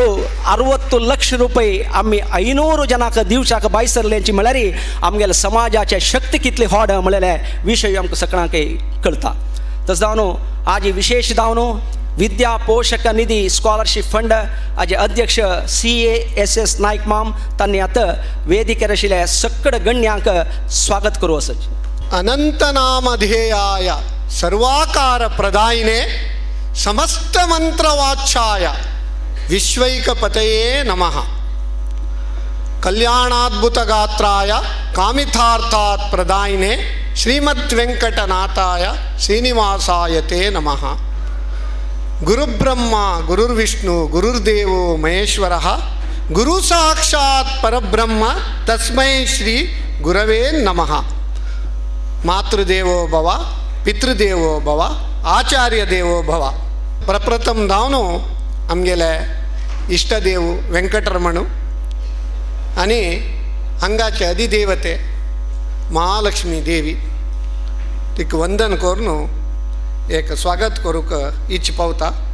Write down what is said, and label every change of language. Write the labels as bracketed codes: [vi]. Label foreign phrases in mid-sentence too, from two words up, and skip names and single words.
[kok] 60 लाख रुपये आमी 500 जनाक दिवशाक बायसरलेंची म्हळ्यार आमगेले समाजाचे शक्ती कितली व्हड म्हळ्यार विशय आमकां सगळ्यांक कळटा तस जावन आज विशेष जावन विद्या पोषक निधी [en] scholarship fund [kok] हाजे अध्यक्ष CASS नायक माम तांणी आतां वेदिकेर आशिल्ल्या सकड गण्यांक स्वागत करूं असो [sa] अनंतनामधेयाय सर्वाकार प्रदायिने समस्त मंत्रवाचाय विश्वैकपतये नमः कल्याणाद्भुतगात्राय कामितार्थात् प्रदायिने श्रीमद्वेंकटनाथाय श्रीनिवासाय ते नमः गुरुब्रह्मा गुरुर्विष्णु गुरुर्देवो महेश्वरः गुरु साक्षात् परब्रह्म तस्मै श्री गुरवे नमः मातृदेवो भव पितृदेवो भव आचार्य देवो भव [kok] प्रप्रथम धावनो आमगेले इष्टदेव वेंकटरमणू आनी हांगाचे अधिदेवते महालक्ष्मी देवी तिका वंदन करून एक स्वागत करूक इच्छ पावता